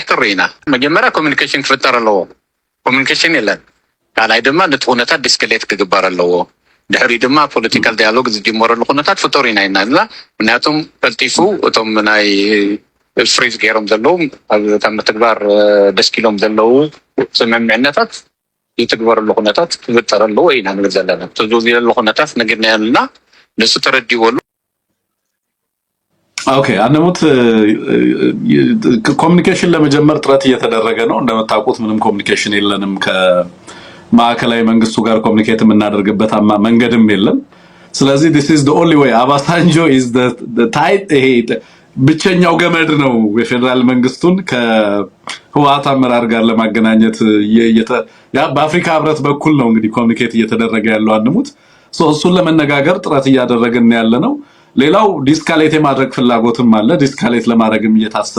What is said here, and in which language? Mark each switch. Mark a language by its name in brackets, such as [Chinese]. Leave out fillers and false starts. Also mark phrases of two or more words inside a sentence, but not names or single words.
[Tigrinya] ትርኢና። መጀመርያ ኮሚኒኬሽን ክፍጠር ኣለዎ። ኮሚኒኬሽን የለን። ካልኣይ ድማ ነቲ ኩነታት ዲስክሌት ክግበር ኣለዎ። ድሕሪ ድማ [English] political dialogue [Tigrinya] ዝጅመረሉ ኩነታት ፍጡር ኢና ኢና ምክንያቱም ቀልጢፉ እቶም ናይ ፍሪዝ ገይሮም ዘለው ካብ ምትግባር ደስ ኪሎም ዘለው ስምምዕነታት ይትግበረሉ ኩነታት ክፍጠር ኣለዎ ኢና ንብል ዘለና። ተዘውዚለሉ ኩነታት ነግድናየልና ንሱ ተረዲዎሉ። [Amharic] ኦኬ አንሙት ኮሚኒኬሽን ለመጀመር ጥረት እየተደረገ ነው። እንደምታውቁት ምንም ኮሚኒኬሽን የለንም ማዕከላዊ መንግስቱ ጋር ኮሚኒኬት የምናደርግበት መንገድም የለም። ስለዚህ [English] this is the only way [Amharic] አባሳንጆ is [English] the tight [Amharic] ብቸኛው ገመድ ነው የፌደራል መንግስቱን ከህወሓት አመራር ጋር ለማገናኘት በአፍሪካ ህብረት በኩል ነው እንግዲህ ኮሚኒኬት እየተደረገ ያለው። አንሙት እሱን ለመነጋገር ጥረት እያደረግን ያለ ነው። ሌላው ዲስካሌት የማድረግ ፍላጎትም አለ። ዲስካሌት ለማድረግም እየታሰበ